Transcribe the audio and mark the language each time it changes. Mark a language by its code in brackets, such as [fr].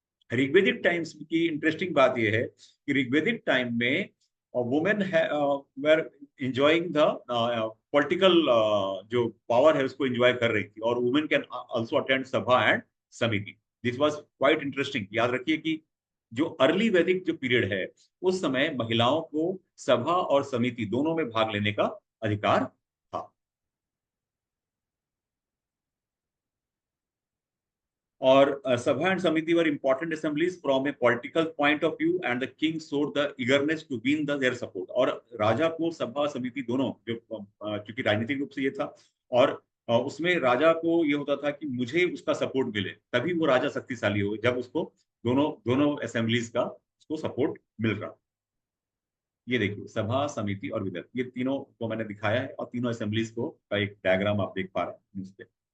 [hi] ऋग्वेदिक times की interesting बात यह है कि ऋग्वेदिक टाइम में [en] women were enjoying the political, [hi] जो पावर है उसको एंजॉय कर रही थी, और [en] Women can also attend Sabha and Samiti. This was quite interesting. [hi] याद रखिए कि जो अर्ली वैदिक जो पीरियड है, उस समय महिलाओं को सभा और समिति दोनों में भाग लेने का अधिकार था। [en] और Sabha and Samiti were important assemblies from a political point of view, and the king showed the eagerness to win their support. [hi] और राजा को सभा समिति दोनों, जो चूंकि राजनीतिक रूप से ये था, और उसमें राजा को ये होता था कि मुझे उसका सपोर्ट मिले, तभी वो राजा शक्तिशाली हो, जब उसको दोनों दोनों असेंबलीज का उसको सपोर्ट मिल रहा। ये देखिए, सभा, समिति और विदत, ये तीनों को मैंने दिखाया है, और तीनों असेंबलीज को का एक डायग्राम आप देख पा रहे हैं।